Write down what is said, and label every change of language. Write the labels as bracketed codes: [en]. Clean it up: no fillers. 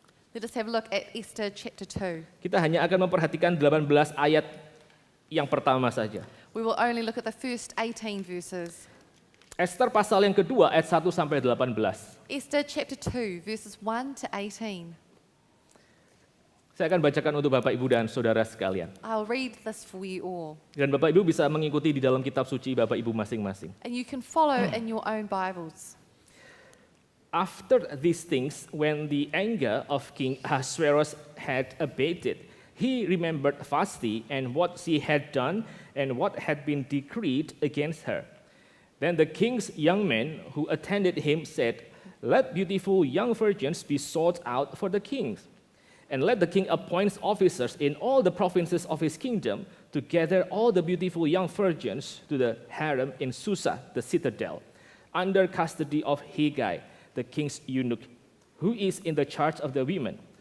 [en] Let us have a look at Esther chapter 2. [id] Kita hanya akan memperhatikan 18 ayat yang pertama saja. [en] We will only look at the first 18 verses. [id] Esther pasal yang kedua ayat 1 sampai 18. [en] Esther chapter 2, verses 1 to 18. [id] Saya akan bacakan untuk Bapak, Ibu, dan Saudara sekalian. [en] I'll read this for you all. [id] Dan Bapak, Ibu bisa mengikuti di dalam kitab suci Bapak, Ibu masing-masing. [en] And you can follow in your own Bibles. After these things, when the anger of King Ahasuerus had abated, he remembered Vashti and what she had done and what had been decreed against her. Then the king's young men who attended him said, "Let beautiful young virgins be sought out for the king, and let the king appoint officers in all the provinces of his kingdom to gather all the beautiful young virgins to the harem in Susa, the citadel, under custody of Hegai, the king's eunuch, who is in the charge of the women.